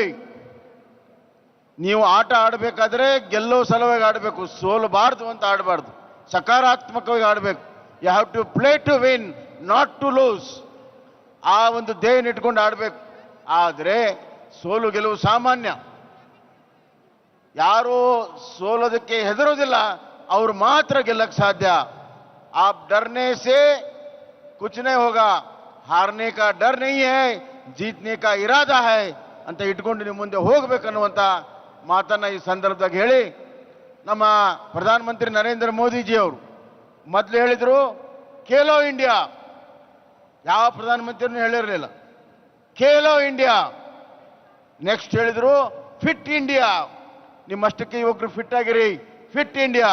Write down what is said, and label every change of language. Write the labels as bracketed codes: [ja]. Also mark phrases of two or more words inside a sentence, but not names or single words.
[kn] ನೀವು ಆಟ ಆಡಬೇಕಾದ್ರೆ ಗೆಲ್ಲೋ ಸಲುವಾಗಿ ಆಡಬೇಕು, ಸೋಲಬಾರ್ದು ಅಂತ ಆಡಬಾರ್ದು, ಸಕಾರಾತ್ಮಕವಾಗಿ ಆಡಬೇಕು. [en] You have to play to win, not to lose. [kn] ಆ ಒಂದು ಧ್ಯೇಯ ಇಟ್ಕೊಂಡು ಆಡಬೇಕು. ಆದರೆ ಸೋಲು ಗೆಲುವು ಸಾಮಾನ್ಯ. ಯಾರು ಸೋಲೋದಕ್ಕೆ ಹೆದರೋದಿಲ್ಲ ಅವ್ರು ಮಾತ್ರ ಗೆಲ್ಲಕ್ಕೆ ಸಾಧ್ಯ. [hi] आप डरने से कुछ नहीं होगा, हारने का डर नहीं है, जीतने का इरादा है [kn] ಅಂತ ಇಟ್ಕೊಂಡು ನೀವು ಮುಂದೆ ಹೋಗಬೇಕನ್ನುವಂಥ ಮಾತನ್ನ ಈ ಸಂದರ್ಭದಾಗ ಹೇಳಿ, ನಮ್ಮ ಪ್ರಧಾನಮಂತ್ರಿ ನರೇಂದ್ರ ಮೋದಿಜಿ ಅವರು ಮೊದಲು ಹೇಳಿದ್ರು ಖೇಲೋ ಇಂಡಿಯಾ. ಯಾವ ಪ್ರಧಾನಮಂತ್ರಿನೂ ಹೇಳಿರಲಿಲ್ಲ ಖೇಲೋ ಇಂಡಿಯಾ. ನೆಕ್ಸ್ಟ್ ಹೇಳಿದ್ರು ಫಿಟ್ ಇಂಡಿಯಾ, ನಿಮ್ಮಷ್ಟಕ್ಕೆ ಯುವಕರು ಫಿಟ್ ಆಗಿರಿ, ಫಿಟ್ ಇಂಡಿಯಾ.